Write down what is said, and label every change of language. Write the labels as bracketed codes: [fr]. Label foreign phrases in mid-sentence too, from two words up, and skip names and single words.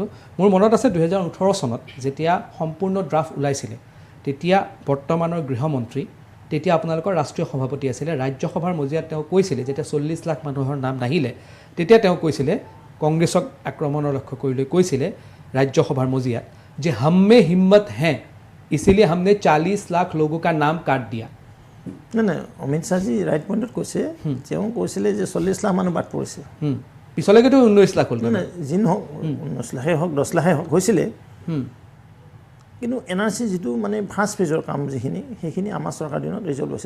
[as] মোৰ মনত আছে 2018 চনত যেতিয়া সম্পূৰ্ণ ড্ৰাফ্ট ওলাইছিলে, তেতিয়া বৰ্তমানৰ গৃহমন্ত্ৰী, তেতিয়া আপোনালোকৰ ৰাষ্ট্ৰীয় সভাপতি আছিলে, ৰাজ্যসভাৰ মজিয়াত তেওঁ কৈছিলে, যেতিয়া 40 লাখ মানুহৰ নাম নাহিলে তেতিয়া তেওঁ কৈছিলে, কংগ্ৰেছক আক্ৰমণৰ লক্ষ্য কৰি লৈ কৈছিলে ৰাজ্যসভাৰ মজিয়াত যে [hi] हमें हिम्मत है इसीलिए हमने 40 लाख लोगों का नाम काट दिया। [as] নাই অমিত শ্বাহজী [en] right point [as] কৈছে, তেওঁ কৈছিলে যে 40 লাখ মানুহ বাদ পৰিছে, পিছলৈকেতো 19 লাখ হ'ল। যি নহওক 19 লাখেই হওক 10 লাখেই হওক হৈছিলে। কিন্তু NRC যিটো মানে [en] first phase [as] কাম যিখিনি, সেইখিনি আমাৰ চৰকাৰ দিনত ৰিজল্ভ হৈছিল।